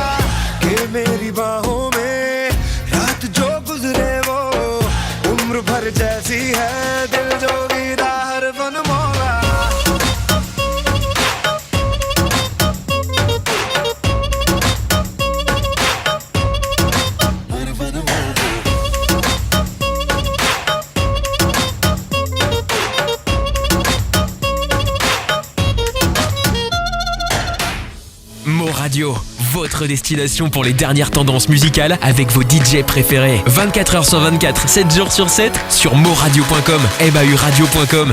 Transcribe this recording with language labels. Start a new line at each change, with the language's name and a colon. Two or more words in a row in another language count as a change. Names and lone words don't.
Hindi: कि मेरी बाहों में रात जो गुजरे वो उम्र भर जैसी है, दिल जोगीदार फन मौला। हर फन मौला।
French: Mo Radio, votre destination pour les dernières tendances musicales avec vos DJ préférés. 24h sur 24, 7 jours sur 7 sur moradio.com, mauradio.com.